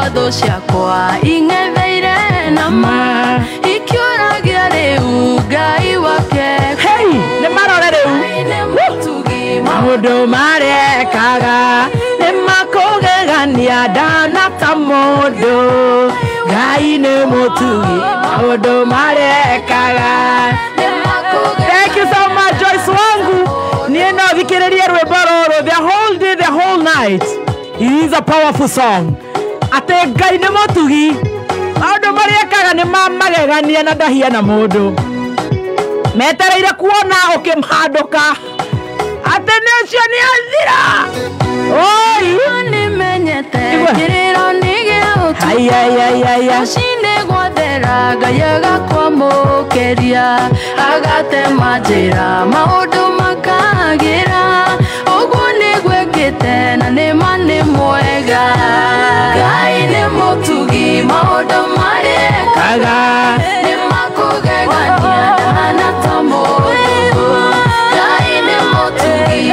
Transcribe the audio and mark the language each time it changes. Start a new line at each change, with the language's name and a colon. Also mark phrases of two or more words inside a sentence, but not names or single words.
Kikuyu: ngoro ciakwa ing'etheire nama ikiuragia riu Ngai wake hey nĩ marore rĩu maũndũ marekaga nĩ makũgegania ndanata mũndũ Ngai nĩ mũtugi maũndũ marekaga.
English: Thank you so much Joyce wangu.
Kikuyu: Niĩ no thikĩrĩrie rwĩmbo rũrũ
English: the whole day the whole night. It is a powerful song.
Kikuyu: Atĩ Ngai nĩ mũtugi maũndũ marekaga nĩ mamagegania na ndahiana mũndũ metereire kuona ũkĩmhandũka atĩ nĩ ũcio nĩ athira. Oi nĩmenyete kĩrĩro nĩ gĩaũtu ũcinĩ gwathera Ngai agakwamũkĩria agatema njĩra maũndũ makagĩra ũguo nĩ gwĩkĩte na nĩma nĩ mwega Ngai nĩ mũtugi maũndũ marekaga nĩ makũgegania ndahana ta mũndũ Ngai nĩ mũtugi